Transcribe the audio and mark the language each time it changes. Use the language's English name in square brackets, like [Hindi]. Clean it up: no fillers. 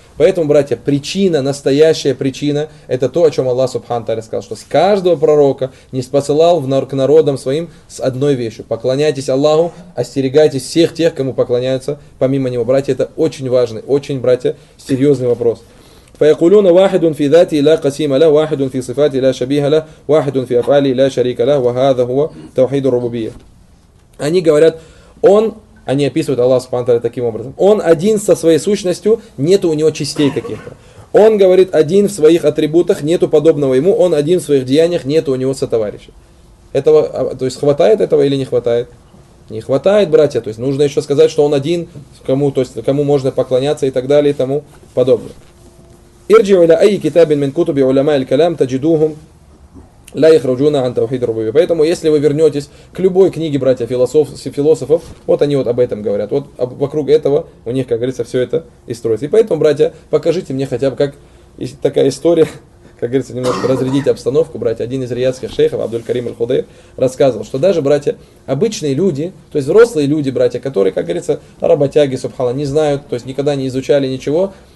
[Russian] Поэтому, братья, причина, настоящая причина, это то, о чем Аллах субханаллах сказал, что с каждого пророка не спосылал к народам своим с одной вещью. Поклоняйтесь Аллаху, остерегайтесь всех тех, кому поклоняются помимо него. Братья, это очень важный, очень, братья, серьезный вопрос. [Arabic] فيقولون واحد في ذاته لا قسيم له واحد في صفاته لا شبيه له واحد في أفعاله لا شريك له وهذا هو توحيد الربوبية. [Russian] Они говорят, он, они описывают Аллах субхана ва тааля таким образом. Он один со своей сущностью, нету у него частей каких-то. Он говорит, один в своих атрибутах, нету подобного ему. Он один в своих деяниях, нету у него сотоварища. Этого, то есть хватает этого или не хватает? Не хватает, братья. То есть нужно еще сказать, что он один, кому, то есть кому можно поклоняться и так далее и тому подобное. [Arabic] ارجعوا الى اي كتاب من كتب علماء الكلام تجدوهم لا يخرجون عن توحيد الربوبيه. [Russian] Поэтому если вы вернетесь к любой книге, братья, философов, вот они вот об этом говорят. Вот вокруг этого у них, как говорится, все это и строится. И поэтому, братья, покажите мне хотя бы, как такая история, как говорится, немножко разрядить обстановку, братья. Один из риядских шейхов, Абдуль-Карим аль-Худейр, рассказывал, что даже, братья, обычные люди, то есть взрослые люди, братья, которые, как говорится, работяги, субхана, не знают, то есть никогда не изучали ничего.